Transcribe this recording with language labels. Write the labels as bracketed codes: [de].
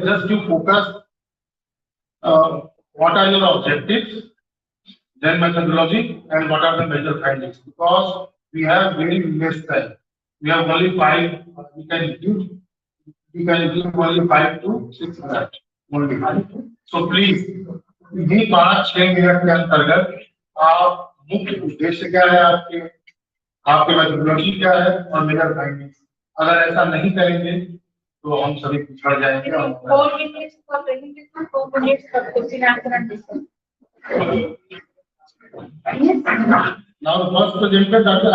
[en] Just you focus. What are your objectives? Then methodology and what are the major findings? Because we have very less time. We have only 5. We can give only 5 to 6 minutes only. So please. [hi] इन्हीं 5-6 minute के अंतर्गत आप मुख्य उद्देश्य क्या है आपके methodology क्या है और मेजर फाइंडिंग्स अगर ऐसा नहीं करेंगे तो हम सभी पिछड़ जाएंगे [en] 4 minutes for presentation, 4 minutes for question answer and discussion. Now the first presenter Dr.